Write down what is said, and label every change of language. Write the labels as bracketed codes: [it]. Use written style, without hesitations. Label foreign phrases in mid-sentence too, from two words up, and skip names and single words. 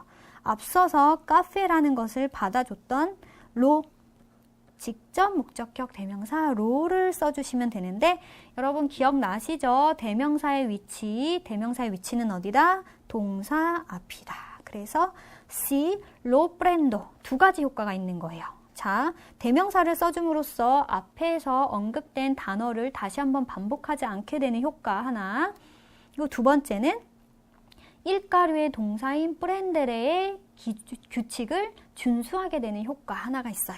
[ko] 앞서서 카페라는 것을 받아줬던 로, 직접 목적격 대명사 로를 써주시면 되는데 여러분 기억나시죠? 대명사의 위치는 어디다? 동사 앞이다. 그래서 [it] si lo prendo [ko] 두 가지 효과가 있는 거예요. 자, 대명사를 써줌으로써 앞에서 언급된 단어를 다시 한번 반복하지 않게 되는 효과 하나. 그리고 두 번째는 일가류의 동사인 프렌데레의 규칙을 준수하게 되는 효과 하나가 있어요.